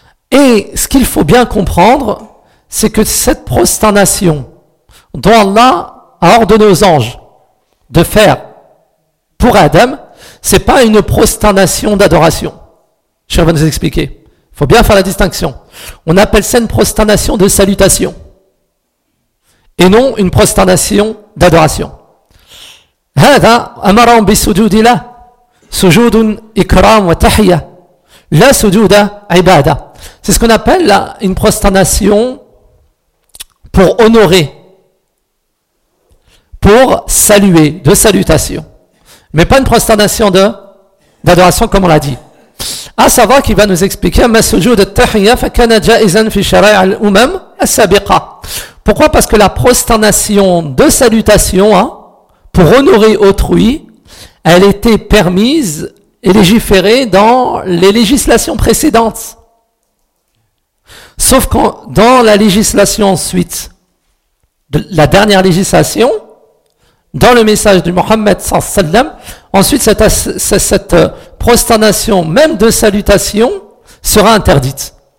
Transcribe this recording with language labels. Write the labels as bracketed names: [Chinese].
[French] Et ce qu'il faut bien comprendre, c'est que cette prosternation dont Allah a ordonné aux anges de faire pour Adam, c'est pas une prosternation d'adoration. Je vais vous expliquer. Il faut bien faire la distinction. On appelle ça une prosternation de salutation. Et non une prosternation d'adoration. [Arabic] هذا أمرهم بالسجود له سجود إكرام وتحية لا سجود عبادة. [French] C'est ce qu'on appelle là une prosternation pour honorer, pour saluer, de salutation, mais pas une prosternation d'adoration comme on l'a dit. À savoir qu'il va nous expliquer [Arabic] ما سجود التحية فكان جائزا في شرائع الأمم السابقة. [French] Pourquoi ? Parce que la prosternation de salutation, hein, pour honorer autrui, elle était permise et légiférée dans les législations précédentes. Sauf que dans la législation ensuite, la dernière législation, dans le message du Mohammed sallallahu alayhi wa sallam, ensuite cette prosternation même de salutation sera interdite.